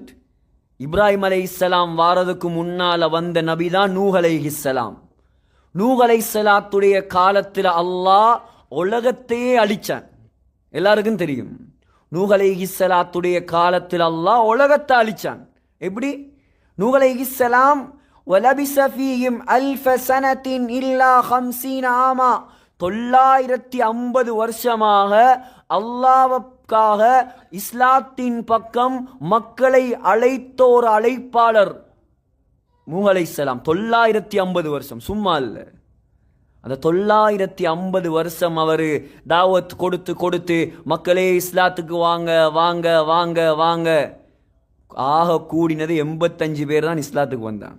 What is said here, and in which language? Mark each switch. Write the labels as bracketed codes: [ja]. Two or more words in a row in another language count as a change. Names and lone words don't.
[ta] இப்ராஹிம் அலைஹிஸ்ஸலாம் வாரதுக்கு முன்னால வந்த நபி தான் நூஹ் அலைஹிஸ்ஸலாம். நூஹ் அலைஹிஸ்ஸலாத்துடைய காலத்தில் அல்லாஹ் உலகத்தையே அழிச்சான். எல்லாருக்கும் தெரியும். நூஹ் அலைஹிஸ்ஸலாத்துடைய காலத்தில் அல்லாஹ் உலகத்தை அழிச்சான். எப்படி? நூஹ் அலைஹிஸ்ஸலாம் [ar] وَلَبِثَ فِيهِمْ أَلْفَ سَنَةٍ إِلَّا 50 عَامًا, [ta] 950 வருஷமாக அல்லாஹ்வுக்காக இஸ்லாத்தின் பக்கம் மக்களை அழைத்த ஒரு அழைப்பாளர் நூஹ் அலைஹிஸ்ஸலாம். 950 வருஷம் சும்மா இல்லை. அந்த 950 வருஷம் அவர் தாவத் கொடுத்து கொடுத்து மக்களே இஸ்லாத்துக்கு வாங்க வாங்க வாங்க வாங்க, ஆக கூடினது 85 பேர் தான் இஸ்லாத்துக்கு வந்தாங்க.